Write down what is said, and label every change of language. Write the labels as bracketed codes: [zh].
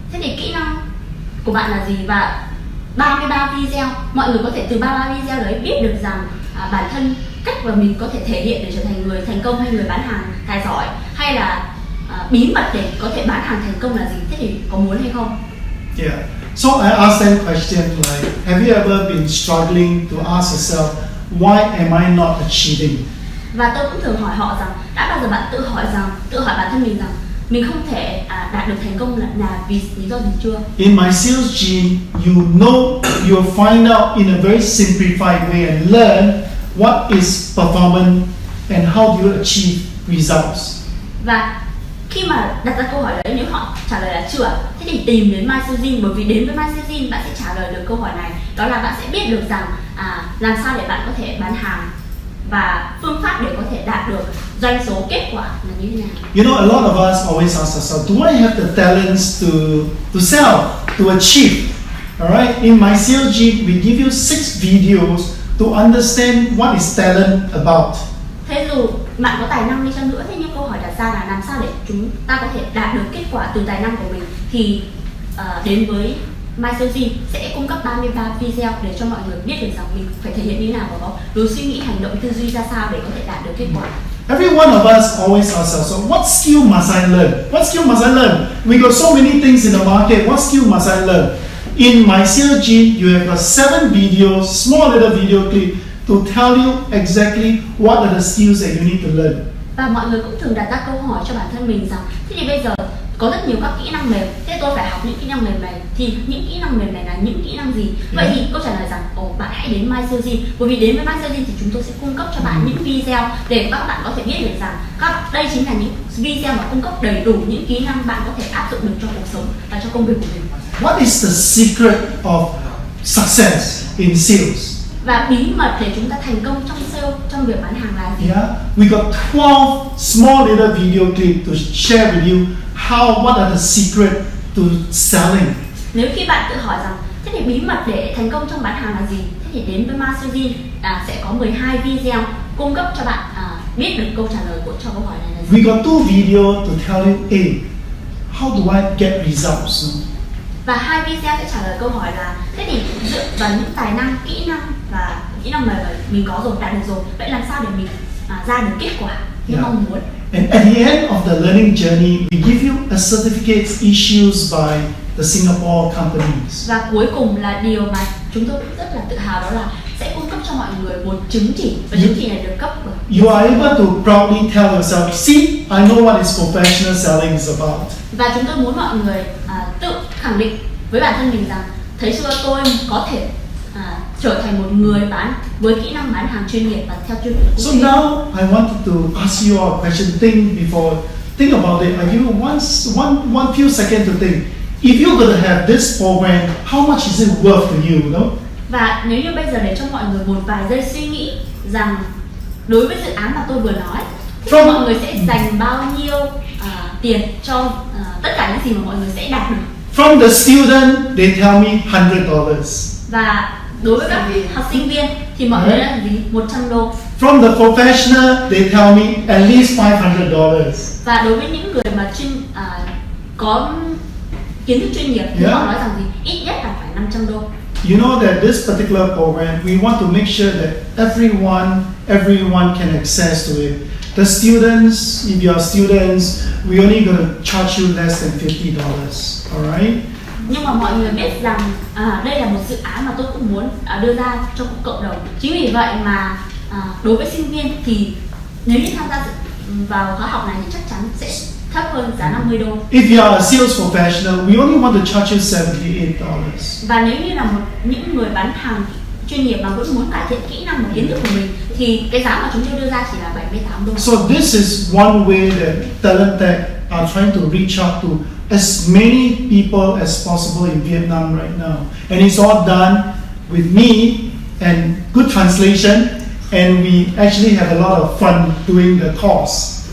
[vi] Thế thì kỹ năng của bạn là gì, và 33 video, mọi người có thể từ 33 video đấy biết được rằng bản thân cách mà mình có thể thể hiện để trở thành người thành công hay người bán hàng tài giỏi, hay là bí mật để có thể bán hàng thành công là gì. Thế thì có muốn hay không? Yeah. [en] So I asked them question like, have you ever been struggling to ask yourself, why am I not achieving? [vi] Và tôi cũng thường hỏi họ rằng, đã bao giờ bạn tự hỏi bản thân mình rằng mình không thể đạt được thành công là vì lý do gì chưa? [en] In my sales gene, you know, you'll find out in a very simplified way and learn what is performance and how do you achieve results. [vi] Và khi mà đặt ra câu hỏi đấy, nếu họ trả lời là chưa, thế thì tìm đến MySalesGene, bởi vì đến với MySalesGene bạn sẽ trả lời được câu hỏi này. Đó là bạn sẽ biết được rằng làm sao để bạn có thể bán hàng và phương pháp để có thể đạt được doanh số kết quả là như thế nào. [en] You know, a lot of us always ask ourselves, do I have the talents to sell, to achieve? Alright, in my sales gene, we give you 6 videos to understand what is talent about. [vi] Thế dù bạn có tài năng đi chăng nữa, thế nhưng câu hỏi đặt ra là làm sao để chúng ta có thể đạt được kết quả từ tài năng của mình, thì đến với MySalesGene sẽ cung cấp 33 video để cho mọi người biết được rằng mình phải thể hiện như thế nào và có lối suy nghĩ, hành động, tư duy ra sao để có thể đạt được kết quả. [en] Every one of us always asks ourselves, so what skill must I learn? What skill must I learn? We got so many things in the market, what skill must I learn? In my sales gene, you have 7 videos, small little video clip to tell you exactly what are the skills that you need to learn. [vi] Và mọi người cũng thường đặt ra câu hỏi cho bản thân mình rằng, thế thì bây giờ có rất nhiều các kỹ năng mềm, thế tôi phải học những kỹ năng mềm này, thì những kỹ năng mềm này là những kỹ năng gì? Vậy thì câu trả lời rằng, bạn hãy đến MySalesGene, bởi vì đến với MySalesGene thì chúng tôi sẽ cung cấp cho bạn những video để các bạn có thể biết được rằng đây chính là những video mà cung cấp đầy đủ những kỹ năng bạn có thể áp dụng được cho cuộc sống và cho công việc của mình. [en] What is the secret of success in sales? [vi] Và bí mật để chúng ta thành công trong sale, trong việc bán hàng là gì? [en] Yeah, we got 12 small little video clip to share with you what are the secret to selling. [vi] Nếu khi bạn tự hỏi rằng thế thì bí mật để thành công trong bán hàng là gì, thế thì đến với MySalesGene sẽ có 12 video cung cấp cho bạn biết được câu trả lời cho câu hỏi này là gì. [en] We got 2 video to tell you, hey, how do I get results? [vi] Và 2 video sẽ trả lời câu hỏi là thế thì dựa vào những tài năng, kỹ năng và kỹ năng mà mình có rồi, đạt được rồi, vậy làm sao để mình ra được kết quả như mong muốn. [en] And at the end of the learning journey, we give you a certificate issued by the Singapore companies. [vi] Và cuối cùng là điều mà chúng tôi cũng rất là tự hào, đó là sẽ cung cấp cho mọi người một chứng chỉ, và chứng chỉ này được cấp bởi [en] You are able to proudly tell yourself, see, I know what is professional selling is about. [vi] Và chúng tôi muốn mọi người tự khẳng định với bản thân mình rằng, thấy chưa, tôi có thể trở thành một người bán với kỹ năng bán hàng chuyên nghiệp và theo chuyên nghiệp. [en] So now I wanted to ask you a question. Think about it. I give you one few seconds to think. If you're going to have this program, how much is it worth to you? No? [vi] Và nếu như bây giờ để cho mọi người một vài giây suy nghĩ rằng đối với dự án mà tôi vừa nói, thì mọi người sẽ dành bao nhiêu tiền cho tất cả những gì mà mọi người sẽ đạt được. [en] From the student, they tell me $100. [vi] Và đối với các học sinh viên thì mọi người đã gì? $100. [en] From the professional, they tell me at least $500. [vi] Và đối với những người mà có kiến thức chuyên nghiệp thì họ nói rằng gì? Ít nhất là phải $500. [en] You know that this particular program, we want to make sure that everyone can access to it. The students, if you are students, we only going to charge you less than $50. Alright? [vi] Nhưng mà mọi người biết rằng đây là một dự án mà tôi cũng muốn đưa ra cho cộng đồng. Chính vì vậy mà đối với sinh viên thì nếu như tham gia vào khóa học này thì chắc chắn sẽ thấp hơn giá $50. [en] If you are a sales professional, we only want to charge you $78. [vi] Và nếu như là những người bán hàng chuyên nghiệp mà vẫn muốn cải thiện kỹ năng và kiến thức của mình thì cái giá mà chúng tôi đưa ra chỉ là $78. [en] So this is one way that Talent Tech are trying to reach out to as many people as possible in Vietnam right now. And it's all done with me and good translation, and we actually have a lot of fun doing the course.